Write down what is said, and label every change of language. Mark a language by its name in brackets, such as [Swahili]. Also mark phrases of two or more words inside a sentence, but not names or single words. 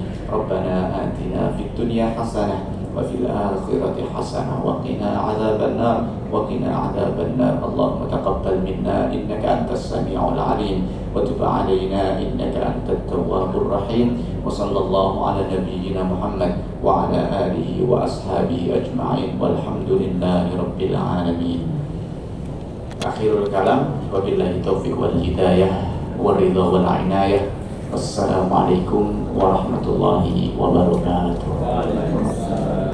[Arabic] ربنا آتنا في الدنيا حسنة وفي الآخرة حسنة وقنا عذاب النار وقنا عذاب النار. اللهم تقبل منا إنك أنت السميع العليم وتب علينا إنك أنت التواب الرحيم. وصلى الله على نبينا محمد وعلى آله وأصحابه أجمعين والحمد لله رب العالمين. آخر الكلام، وبالله التوفيق والهداية والرضا والعناية. والسلام عليكم ورحمة الله وبركاته.